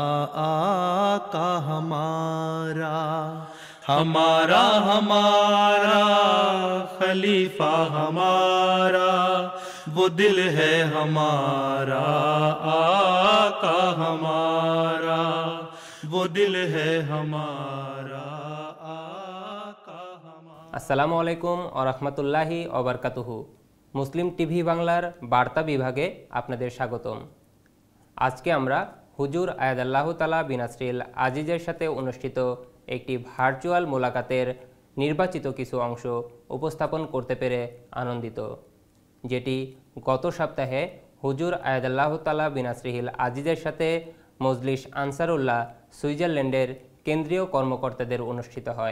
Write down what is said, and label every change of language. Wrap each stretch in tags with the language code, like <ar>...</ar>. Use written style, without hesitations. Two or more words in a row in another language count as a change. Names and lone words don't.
<ur>آقا ہمارا، ہمارا ہمارا خلیفہ ہمارا، وہ دل ہے ہمارا آقا ہمارا، وہ دل ہے ہمارا آقا ہمارا۔</ur> <ar>السلام عليكم و رحمة الله وبركاته.</ar> <bn>মুসলিম টিভি বাংলার বার্তা বিভাগে আপনাদের স্বাগতম। আজকে আমরা হুজুর</bn> <ar>أيده الله تعالى بنصره</ar> <bn>আজিজের সাথে অনুষ্ঠিত একটি ভার্চুয়াল মোলাকাতের নির্বাচিত কিছু অংশ উপস্থাপন করতে পেরে আনন্দিত, যেটি গত সপ্তাহে হুজুর</bn> <ar>أيده الله تعالى بنصره</ar> <bn>আজিজের সাথে মজলিস আনসারুল্লাহ সুইজারল্যান্ডের কেন্দ্রীয় কর্মকর্তাদের অনুষ্ঠিত হয়।</bn>